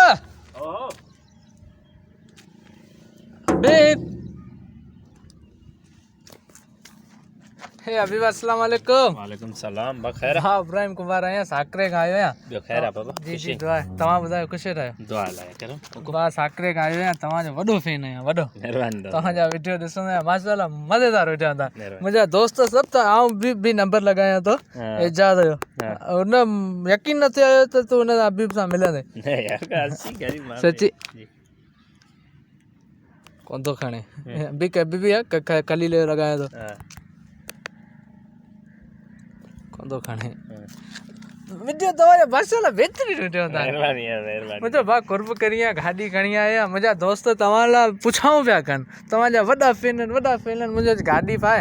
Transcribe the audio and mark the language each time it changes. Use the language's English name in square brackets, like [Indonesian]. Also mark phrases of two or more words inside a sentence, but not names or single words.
[Sindhi] ओहो हबीब हे हबीबा [Arabic] السلام عليكم. وعليكم السلام [Sindhi] बखैर हाँ इब्राहिम कुमार आया साकरे का आयो या ॿियो ख़ैर आहे बाबा जी जी दुआ तव्हां ॿुधायो ख़ुशि रहियो। दुआ लाइ करो बा साकरे का आयो या तव्हांजो वॾो फैन आहियां वॾो महिरबानी दादा तव्हांजा वीडियो ॾिसंदो आहियां माशाल्लाह मज़ेदार वीडियो हूंदा महिरबानी मुंहिंजा दोस्त सभु त आऊं बि नंबर लॻायां थो हाँ। एजाज़ जो हाँ। हुन यकीन न थियो त तूं हुन हबीब सां मिलंदे नहीं यार अस्सी गरीब मां सच्ची जी। कोन थो खणे बि बि आहे कलील जो लॻायां थो हाँ, कोन थो खणे हाँ। वीडियो तव्हांजा माशाल्लाह बहितरीन वीडियो हूंदा आहिनि। महिरबानी यार महिरबानी मुंहिंजो भाउ कुर्ब करी आहे गाॾी खणी आया मुंहिंजा दोस्त तव्हां लाइ पुछाऊं पिया कनि तव्हांजा वॾा फैन आहिनि मुंहिंजो गाॾी पाए